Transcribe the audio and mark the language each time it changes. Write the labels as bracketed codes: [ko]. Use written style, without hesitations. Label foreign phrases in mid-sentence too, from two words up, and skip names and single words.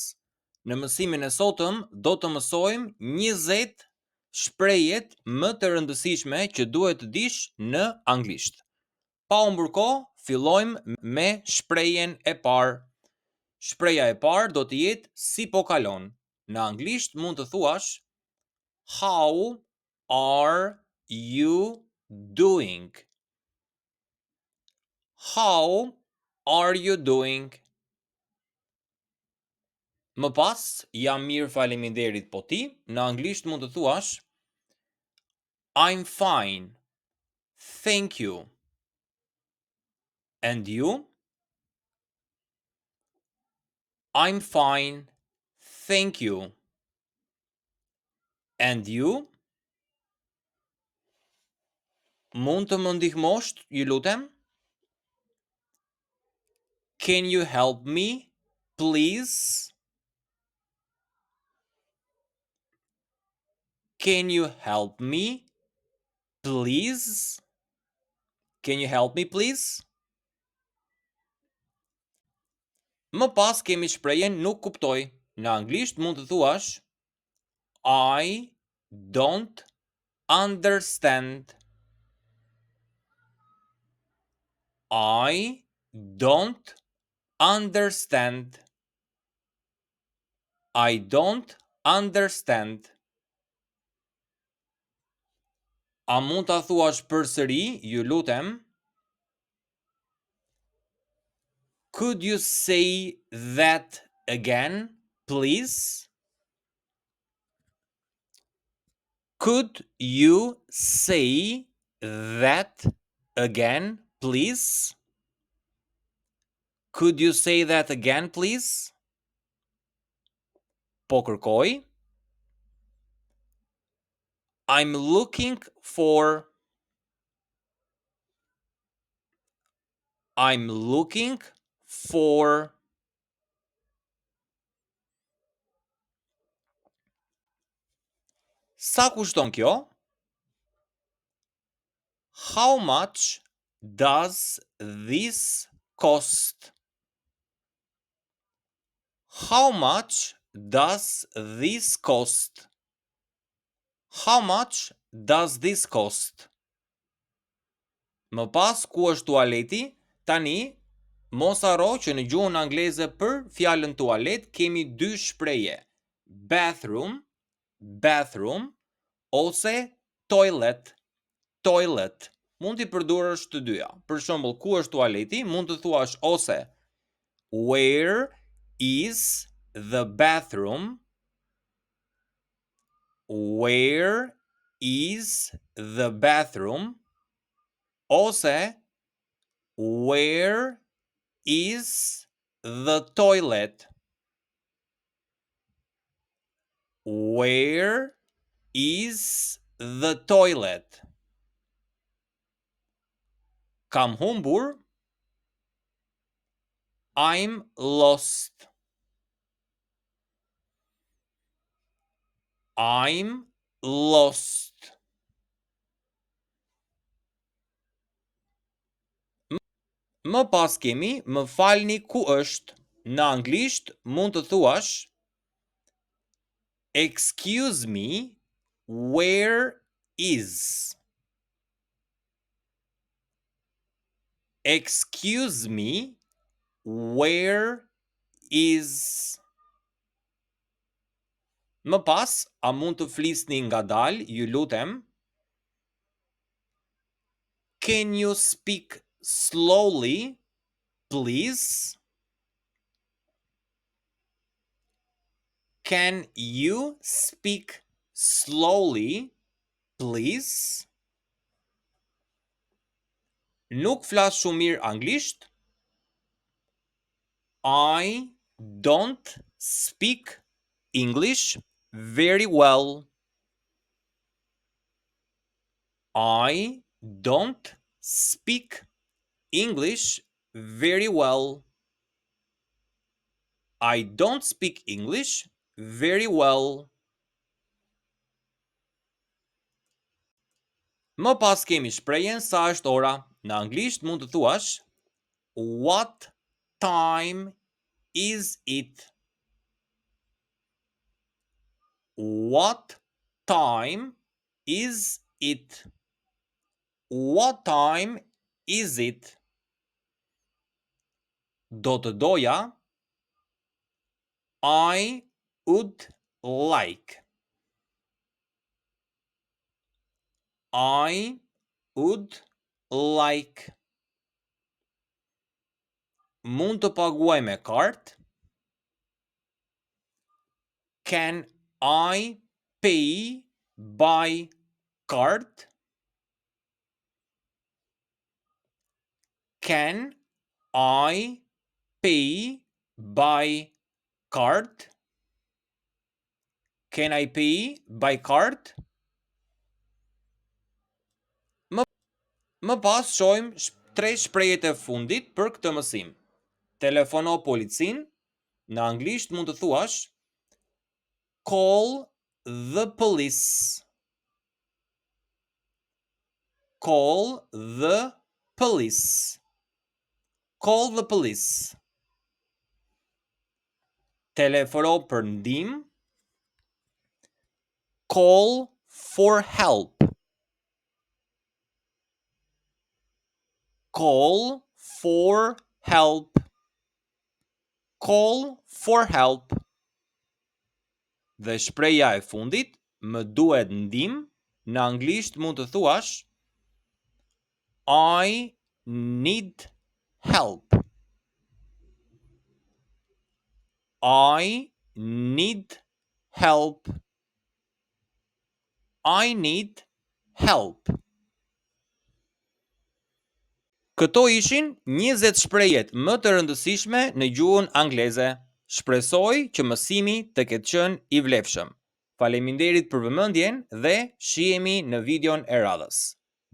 [sq] Në mësimin e sotëm do të mësojmë 20 shprehjet më të rëndësishme që duhet të dish në anglisht. Pa humbur kohë, fillojmë me shprehjen e parë. Shpreha e parë do të jetë si po kalon. Në anglisht mund të thuash [en] How are you doing? How are you doing? [sq] Më pas, jam mirë faleminderit po ti, në anglisht mund të thuash [en] I'm fine, thank you. And you? I'm fine, thank you. And you? [sq] Mund të më ndihmosh, ju lutem? [en] Can you help me, please? Can you help me, please? Can you help me, please? [sq] Më pas kemi shprehjen nuk kuptoj. Në anglisht mund të thuash [en] I don't understand. I don't understand. I don't understand. [sq] A mund ta thuash përsëri, ju lutem? [en] Could you say that again, please? Could you say that again, please? Could you say that again, please? [sq] Po kërkoj. [en] I'm looking for. I'm looking for. [sq] Sa kushton kjo? [en] How much does this cost? How much does this cost? How much does this cost? [sq] Më pas ku është tualeti? Tani, mos harro që në gjuhën angleze për fjalën tualet kemi dy shprehje. [en] Bathroom, bathroom, ose toilet, toilet. [sq] Mund t'i përdorësh të dyja. Për shembull, ku është tualeti? Mund të thuash ose [en] Where is the bathroom? Where is the bathroom? Ose Where is the toilet? Where is the toilet? [sq] Kam humbur. [en] I'm lost. I'm lost. [sq] Më pas kemi më falni ku është. Në anglisht mund të thuash [en] Excuse me, where is? Excuse me, where is? [sq] Më pas, a mund të flisni ngadalë, ju lutem? [en] Can you speak slowly, please? Can you speak slowly, please? [sq] Nuk flas shumë mirë anglisht. [en] I don't speak English very well. I don't speak English very well. I don't speak English very well. [sq] Më pas kemi shprehjen sa është ora. Në anglisht mund të thuash [en] What time is it? What time is it? What time is it? [sq] Do të doja. [en] I would like. I would like. [sq] Mund të paguaj me kartë? [en] Can I pay by card? Can I pay by card? Can I pay by card? [sq] Më pas shohim 3 shprehjet e fundit për këtë mësim. Telefono policin, në anglisht mund të thuash [en] call the police. Call the police. Call the police. [sq] Telefono për ndihmë. [en] Call for help. Call for help. Call for help. [sq] Dhe shpreha e fundit, më duhet ndihmë, në anglisht mund të thuash [en] I need help. I need help. I need help. [sq] Këto ishin 20 shprehjet më të rëndësishme në gjuhën angleze. Shpresoj që mësimi të ketë qenë i vlefshëm. Faleminderit për vëmendjen dhe shihemi në videon e radhës.